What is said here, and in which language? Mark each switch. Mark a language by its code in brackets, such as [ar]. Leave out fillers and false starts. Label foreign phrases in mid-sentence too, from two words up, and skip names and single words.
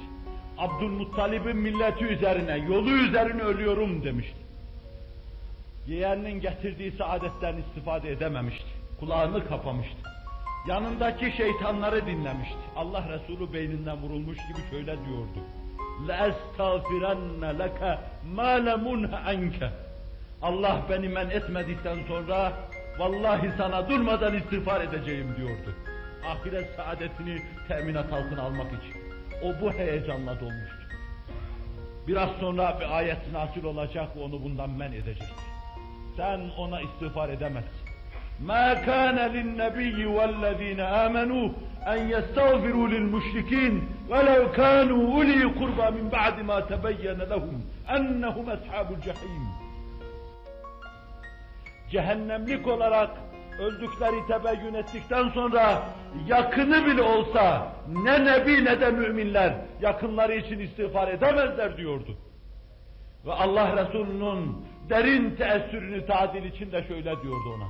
[tr] Abdülmuttalib'in milleti üzerine, yolu üzerine ölüyorum demişti. Yeğeninin getirdiği saadetten istifade edememişti. Kulağını kapamıştı. Yanındaki şeytanları dinlemişti. Allah Resulü beyninden vurulmuş gibi şöyle diyordu. [ar] لَاَسْتَغْفِرَنَّ لَكَ مَا لَمُنْهَ عَنْكَ [tr] Allah beni men etmedikten sonra vallahi sana durmadan istiğfar edeceğim diyordu. Ahiret saadetini teminat altına almak için. O bu heyecanla dolmuştu. Biraz sonra bir ayet nazil olacak ve onu bundan men edecek. Sen ona istiğfar edemezsin. [ar] مَا كَانَ لِلنَّبِيِّ وَالَّذ۪ينَ آمَنُوا اَنْ يَسْتَغْفِرُوا لِلْمُشْرِك۪ينَ وَلَوْ كَانُوا اُولِي قُرْبًا مِنْ بَعْدِ مَا تَبَيَّنَ لَهُمْ اَنَّهُمْ اَصْحَابُ الْجَح۪يمِ [tr] Cehennemlik olarak öldükleri tebeyyün ettikten sonra yakını bile olsa ne nebi ne de müminler yakınları için istiğfar edemezler diyordu. Ve Allah Resulü'nün derin teessürünü tadil için de şöyle diyordu ona.